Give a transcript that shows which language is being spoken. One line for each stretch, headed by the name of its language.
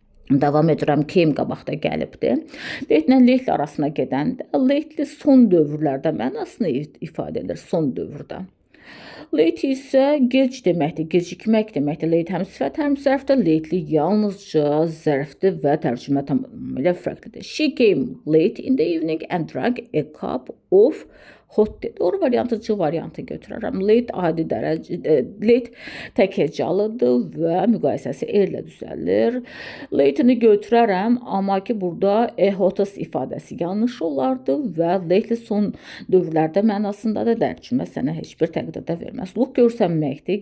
Azerbaijani: Davam edirəm, came qabaqda gəlibdir. Late ilə late arasına gedəndə late son dövrlərdə mənasını ifadə edir, son dövrdə. Late isə gec deməkdir, gecikmək deməkdir. Late həm sifət, həm zərfdir. Lately yalnızca zərfdir və tərcümə tamamilə fərqlidir.
English: She came late in the evening and drank a cup of hot tea.
Azerbaijani: Doğru variantı C variantı götürərəm. Late adi dərəcə, late tək hecalıdır və müqayisəsi erlə düzəlir. Late-ni götürərəm, amma ki, burada hotas ifadəsi yanlış olardı və lately son dövrlərdə mənasındadır. Tərcümə sənə heç bir təqdirdə verməz. Look görsənməkdir.